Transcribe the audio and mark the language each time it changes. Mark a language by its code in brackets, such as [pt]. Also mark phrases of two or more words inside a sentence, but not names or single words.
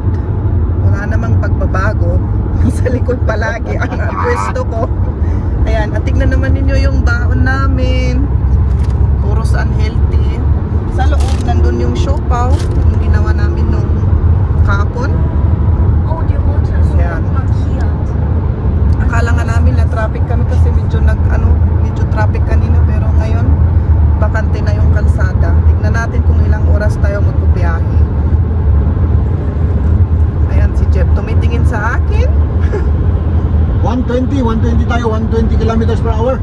[tl] Wala namang pagbabago. Sa likod palagi ang pwesto ko. Ayan, at tignan naman ninyo yung baon namin. Puros unhealthy. Sa loob, nandun yung siopaw. Yung ginawa namin nung kahapon. [de] Oh, die rote ist Ja. markiert. [tl] Akala nga namin na traffic kami kasi medyo medyo traffic kanina. Pero ngayon, bakante na yung kalsada. Tignan natin kung ilang oras tayo magbibiyahe. Ayan, si Jeff tumitingin sa akin. 120 tayo, 120 [en] kilometers per hour.